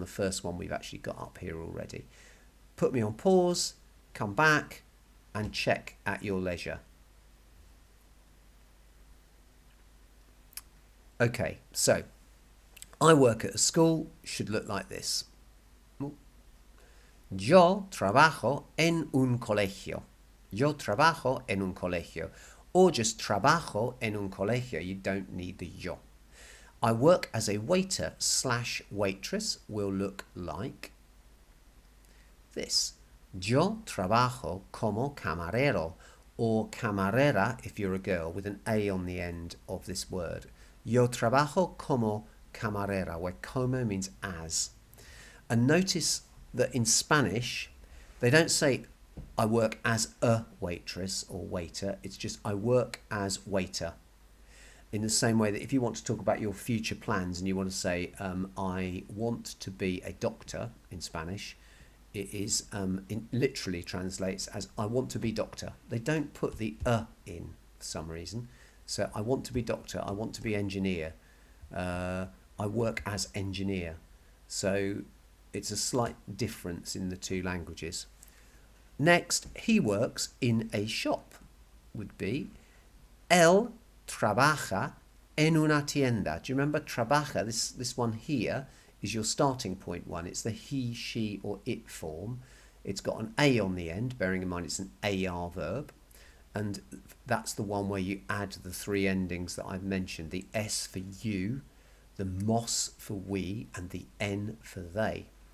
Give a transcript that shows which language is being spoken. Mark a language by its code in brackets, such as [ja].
[en] The first one we've actually got up here already. Put me on pause, come back, and check at your leisure. Okay, so I work at a school should look like this. [es] Yo trabajo en un colegio. Yo trabajo en un colegio. [en] Or just [es] trabajo en un colegio. [en] You don't need the yo. I work as a waiter / waitress will look like this. [es] Yo trabajo como camarero, [en] or camarera if you're a girl, with an A on the end of this word. [es] Yo trabajo como camarera, [en] where como means as. And notice that in Spanish, they don't say I work as a waitress or waiter. It's just I work as waiter. In the same way that if you want to talk about your future plans and you want to say I want to be a doctor in Spanish, it is literally translates as I want to be doctor. They don't put the in for some reason. So I want to be doctor, I want to be engineer, I work as engineer. So it's a slight difference in the two languages. Next, he works in a shop would be [es] él trabaja en una tienda. [en] Do you remember trabaja? This one here is your starting point one. It's the he, she, or it form. It's got an A on the end, bearing in mind it's an AR verb. And that's the one where you add the three endings that I've mentioned. The S for you, the mos for we, and the N for they.